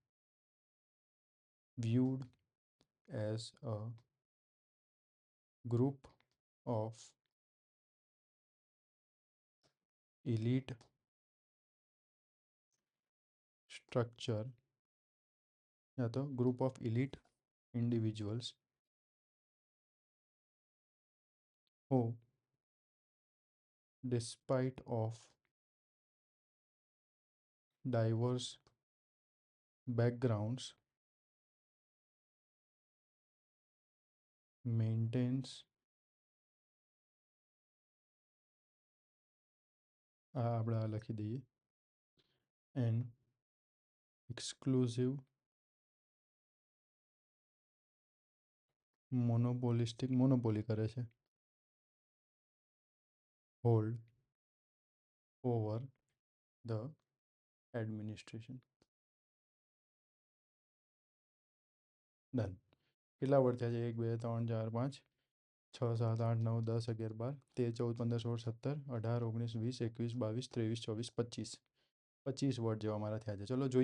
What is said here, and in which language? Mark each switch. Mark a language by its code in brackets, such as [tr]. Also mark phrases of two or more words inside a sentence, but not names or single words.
[en] viewed as a group of elite structure, [hi] या तो [en] group of elite individuals who, despite of diverse backgrounds, maintains [gu] આપણે આ લખી દઈએ [en] an exclusive [gu] મોનોપોલી કરે છે [en] hold over the administration. [gu] ડન. કેટલા વર્ડ થયા છે? 1 2 3 4 5 6 7 8 9 10 11 12 13 14 15 16 17 18 19 20 21 22 23 24 25 25 વર્ડ જેવા મારા થયા છે.